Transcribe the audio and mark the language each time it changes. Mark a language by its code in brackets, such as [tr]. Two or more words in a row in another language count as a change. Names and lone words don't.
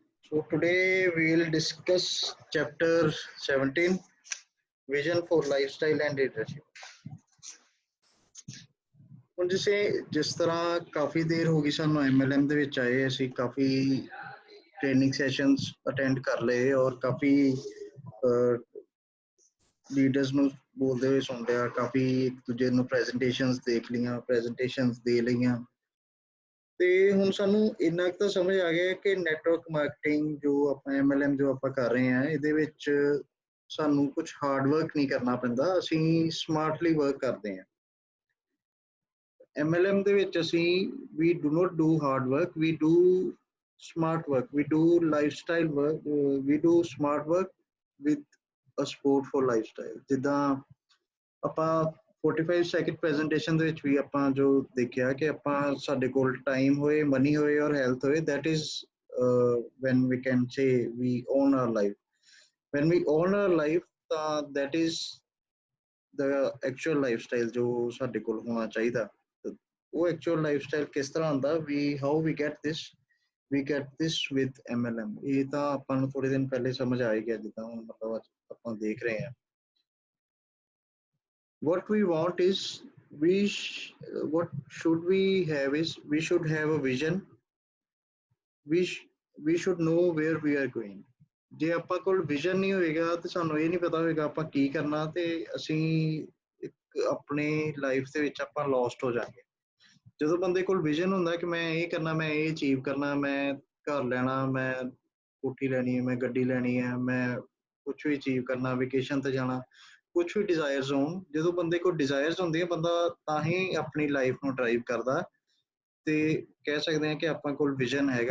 [en] So today we will discuss chapter 17, Vision for Lifestyle and Leadership. [pa] ਹੁਣ ਜਿਸ ਤਰ੍ਹਾਂ ਕਾਫੀ ਦੇਰ ਹੋ ਗਈ ਸਾਨੂੰ MLM ਦੇ ਵਿੱਚ ਆਏ, ਅਸੀਂ ਕਾਫੀ [en] training sessions attend [pa] ਕਰ ਲਏ ਔਰ ਕਾਫੀ ਲੀਡਰਸ ਨੂੰ ਬੋਲਦੇ ਹੋਏ ਸੁਣ ਲਿਆ, ਕਾਫੀ ਇੱਕ ਦੂਜੇ ਨੂੰ ਪ੍ਰੈਜੈਂਟੇਸ਼ਨਸ ਦੇਖ ਲਈਆਂ, ਪ੍ਰੈਜੈਂਟੇਸ਼ਨਸ ਦੇ ਲਈਆਂ। ਤੇ ਹੁਣ ਸਾਨੂੰ ਇੰਨਾ ਕੁ ਤਾਂ ਸਮਝ ਆ ਗਿਆ ਕਿ [en] network marketing [pa] ਜੋ ਆਪਾਂ MLM ਜੋ ਆਪਾਂ ਕਰ ਰਹੇ ਹਾਂ, ਇਹਦੇ ਵਿੱਚ ਸਾਨੂੰ ਕੁਝ [en] hard work [pa] ਨਹੀਂ ਕਰਨਾ ਪੈਂਦਾ, ਅਸੀਂ [en] smartly work [pa] ਕਰਦੇ ਹਾਂ। MLM ਦੇ ਵਿੱਚ ਅਸੀਂ [en] we do not do hard work, we do smart work, we do lifestyle work, we do smart work with a support for lifestyle। [pa] ਜਿੱਦਾਂ ਆਪਾਂ 45 [en] second presentation [pa] ਦੇ ਵਿੱਚ ਵੀ ਆਪਾਂ ਜੋ ਦੇਖਿਆ ਕਿ ਆਪਾਂ ਸਾਡੇ ਕੋਲ ਟਾਈਮ ਹੋਏ, ਮਨੀ ਹੋਏ ਔਰ ਹੈਲਥ ਹੋਏ, [en] that is when we can say we own our life। when we own our life ਤਾਂ that is the actual lifestyle [pa] ਜੋ ਸਾਡੇ ਕੋਲ ਹੋਣਾ ਚਾਹੀਦਾ। ਉਹ [en] actual lifestyle [pa] ਕਿਸ ਤਰ੍ਹਾਂ ਹੁੰਦਾ, [en] how we get this with MLM। [pa] ਇਹ ਤਾਂ ਆਪਾਂ ਨੂੰ ਥੋੜੇ ਦਿਨ ਪਹਿਲੇ ਸਮਝ ਆ ਹੀ ਗਿਆ, ਜਿੱਦਾਂ ਹੁਣ ਮਤਲਬ ਆਪਾਂ ਦੇਖ ਰਹੇ ਹਾਂ। [en] what we want is what should we have is we should have a vision, we should know where we are going। [pa] ਜੇ ਆਪਾਂ ਕੋਲ ਵਿਜ਼ਨ ਨਹੀਂ ਹੋਏਗਾ ਤੇ ਸਾਨੂੰ ਇਹ ਨਹੀਂ ਪਤਾ ਹੋਏਗਾ ਆਪਾਂ ਕੀ ਕਰਨਾ, ਤੇ ਅਸੀਂ ਇੱਕ ਆਪਣੇ ਲਾਈਫ ਦੇ ਵਿੱਚ ਆਪਾਂ ਲੋਸਟ ਹੋ ਜਾਵਾਂਗੇ। ਜਦੋਂ ਬੰਦੇ ਕੋਲ ਵਿਜ਼ਨ ਹੁੰਦਾ ਕਿ ਮੈਂ ਇਹ ਕਰਨਾ, ਮੈਂ ਇਹ ਅਚੀਵ ਕਰਨਾ, ਮੈਂ ਘਰ ਲੈਣਾ, ਮੈਂ ਕੋਠੀ ਲੈਣੀ ਹੈ, ਮੈਂ ਗੱਡੀ ਲੈਣੀ ਹੈ, ਮੈਂ ਕੁਛ ਵੀ ਅਚੀਵ ਕਰਨਾ, ਵੇਕੇਸ਼ਨ ਤੇ ਜਾਣਾ, ਕੁਛ ਵੀ ਡਿਜ਼ਾਇਰਸ ਹੋਣ, ਜਦੋਂ ਬੰਦੇ ਕੋਲ ਡਿਜ਼ਾਇਰਸ ਹੁੰਦੀਆਂ ਬੰਦਾ ਤਾਂ ਹੀ ਆਪਣੀ ਲਾਈਫ ਨੂੰ ਡਰਾਈਵ ਕਰਦਾ, ਤੇ ਕਹਿ ਸਕਦੇ ਹਾਂ ਕਿ ਆਪਾਂ ਕੋਲ ਵਿਜ਼ਨ ਹੈਗਾ।